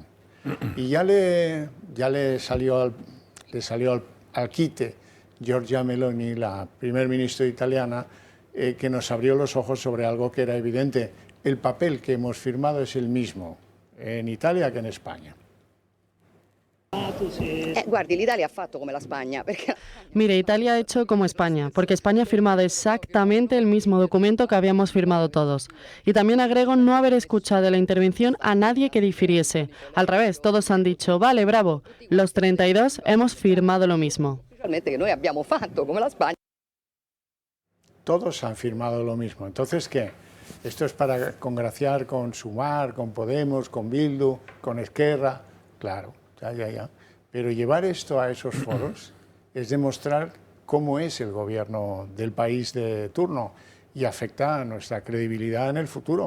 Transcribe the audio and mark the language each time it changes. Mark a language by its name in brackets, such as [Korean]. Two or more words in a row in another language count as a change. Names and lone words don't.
[Spanish] Y ya le salió al quite Giorgia Meloni, la primer ministra italiana, que nos abrió los ojos sobre algo que era evidente. El papel que hemos firmado es el mismo en Italia que en España. [Italian] Guardi, l'Italia ha fatto come la Spagna. [Spanish] Mire, Italia ha hecho como España, porque España ha firmado exactamente el mismo documento que habíamos firmado todos. Y también agrego no haber escuchado en la intervención a nadie que difiriese. Al revés, todos han dicho, vale, bravo, los 32 hemos firmado lo mismo. [Italian] Que noi abbiamo fatto come la Spagna. [Spanish] Todos han firmado lo mismo. Entonces, ¿qué? Esto es para congraciar con Sumar, con Podemos, con Bildu, con Esquerra. Claro, ya. Pero llevar esto a esos foros es demostrar cómo es el gobierno del país de turno y afecta a nuestra credibilidad en el futuro.